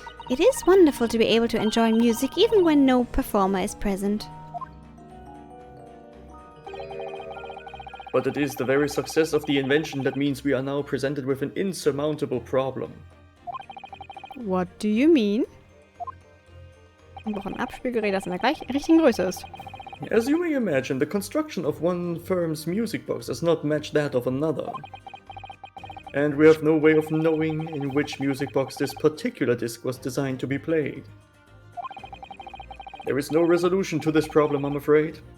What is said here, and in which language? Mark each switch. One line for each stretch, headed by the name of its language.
English: It is wonderful to be able to enjoy music even when no performer is present. But it is the very success of the invention that means we are now presented with an insurmountable problem. What do you mean?
German: Wir brauchen ein Abspielgerät, das in der richtigen Größe ist.
English: As you may imagine, the construction of one firm's music box does not match that of another. And we have no way of knowing in which music box this particular disc was designed to be played. There is no resolution to this problem, I'm afraid.